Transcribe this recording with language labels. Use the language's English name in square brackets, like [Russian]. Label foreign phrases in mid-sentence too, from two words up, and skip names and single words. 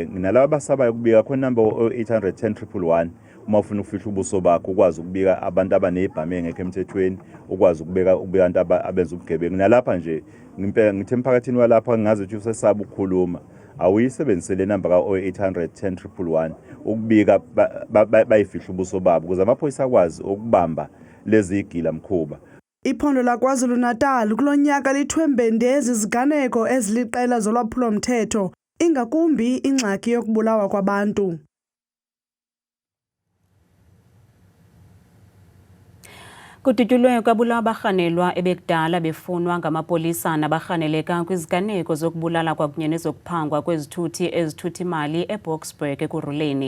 [Zulu] nalabo abasabayo ukubika khona number 0810 uma ufuna ukufihla ubuso bakho ukwazi ukubika abantu abanezibhamu engekho emthethweni ukwazi ukubika abantu abenza ubugebengu nalapha nje ngithe emphakathini walapha ngingazi ukuthi usesaba ukukhuluma awuyisebenzisele number ka0810 ukubika bayifihla ubuso babo ukuze amaphoyisa akwazi ukubamba lezi igila mkhuba. [Xhosa] Iphondo laKwaZulu-Natal kulonyaka lithwembende iziganeko eziliqela zolwaphulo mthetho ingakumbi ingxaki yokubulawa kwabantu. Kudutyulwe kwabulawa abarhanelwa ebekudala befunwa ngamapolisa nabarhaneleka kwiziganeko zokubulala kwakunye nezokuphangwa kwezithuthi ezithutha imali eBoksburg ekuruleni.